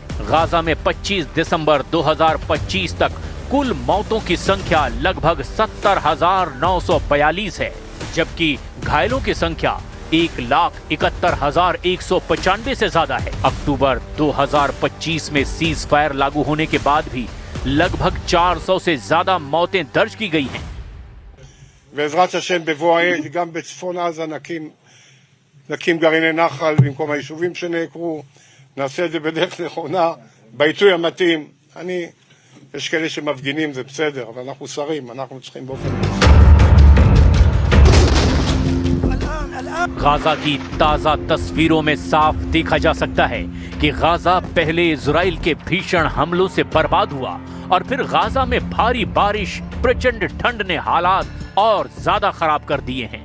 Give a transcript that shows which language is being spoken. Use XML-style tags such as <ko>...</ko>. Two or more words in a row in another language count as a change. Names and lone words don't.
<hi>गाजा में 25 दिसंबर 2025 तक कुल मौतों की संख्या लगभग 70,942 है, जबकि घायलों की संख्या 1,71,195 से ज्यादा है। अक्टूबर 2025 में</hi> <en>cease fire</en> <hi>लागू होने के बाद भी लगभग 400 से ज्यादा मौतें दर्ज की गई हैं।</hi> <he>בעזרת השם בבוא העת גם בצפון עזה נקים נקים גרעיני נחל במקום היישובים שנעקרו, נעשה את זה בדרך נכונה, בעיתוי המתאים. יש כאלה שמפגינים, זה בסדר, אבל אנחנו שרים, אנחנו צריכים באופן מסוים.</he> <hi>गाजा की ताजा तस्वीरों में साफ देखा जा सकता है कि गाजा पहले इजराइल के भीषण हमलों से बर्बाद हुआ और फिर गाजा में भारी बारिश, प्रचंड ठंड ने हालात और ज्यादा खराब कर दिए हैं।</hi>